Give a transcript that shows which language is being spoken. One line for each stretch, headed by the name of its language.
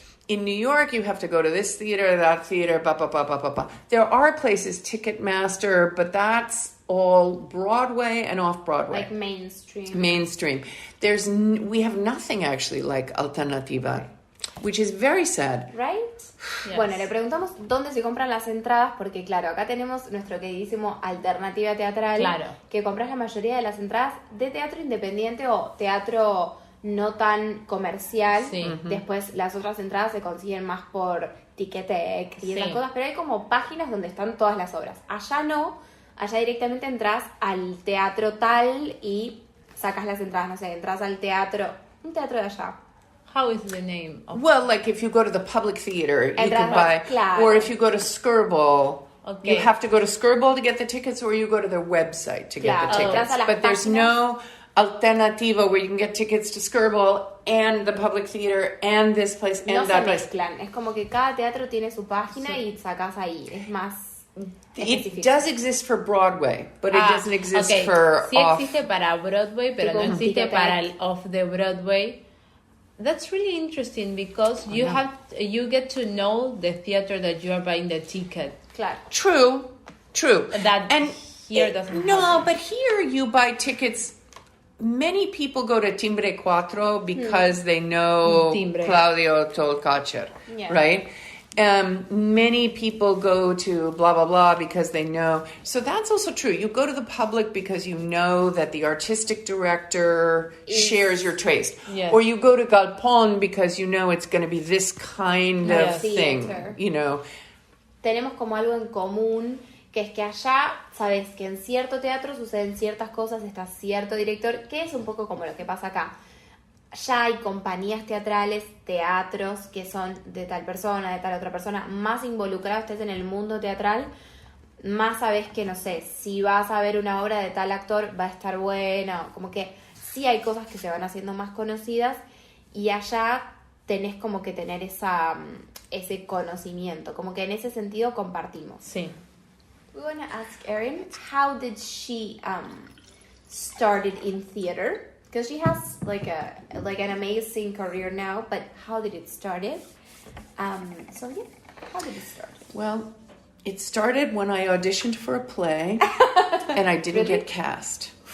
English: In New York, you have to go to this theater, that theater, There are places, Ticketmaster, but that's all Broadway and off-Broadway. Like mainstream. Mainstream. We have nothing actually like Alternativa, which is very sad. Right? Yes.
Spanish: Bueno, le preguntamos dónde se compran las entradas, porque claro, acá tenemos nuestro queridísimo Alternativa Teatral, que compras la mayoría de las entradas de teatro independiente o teatro no tan comercial. Después las otras entradas se consiguen más por Ticketek y esas cosas, pero hay como páginas donde están todas las obras. Allá no, allá directamente entras al teatro tal y sacas las entradas, no sé, entras al teatro, un teatro de allá.
English: How is the name? Well, like if you go to the public theater, you can buy, or if you go to Skirball, you have to go to Skirball to get the tickets, or you go to their website to get the tickets. But there's no Alternativa where you can get tickets to Skirball and the public theater and this place and that place.
Spanish: Mezclan. Es como que cada teatro tiene su página y sacas ahí. Es más.
English: It does exist for Broadway, but it doesn't exist for
Spanish: sí existe para Broadway, pero no existe para el off the Broadway.
English: That's really interesting because you get to know the theater that you are buying the ticket.
Spanish: Claro.
English: True. That and here doesn't. No, but here you buy tickets. Many people go to Timbre Cuatro because they know Claudio Tolkacher, right? Many people go to blah, blah, blah because they know. So that's also true. You go to the public because you know that the artistic director shares your taste. Yes. Or you go to Galpón because you know it's going to be this kind of thing, you know.
Spanish: Tenemos como algo en común, que es que allá, sabes que en cierto teatro suceden ciertas cosas, está cierto director, que es un poco como lo que pasa acá. Ya hay compañías teatrales, teatros que son de tal persona, de tal otra persona, más involucrados estés en el mundo teatral, más sabes que, no sé, si vas a ver una obra de tal actor va a estar buena, como que sí hay cosas que se van haciendo más conocidas y allá tenés como que tener ese conocimiento, como que en ese sentido compartimos. Sí.
English: We want to ask Erin, how did she started in theater? Because she has like an amazing career now, but how did it start? How did it start? Well, it started when I auditioned for a play, and I didn't get cast.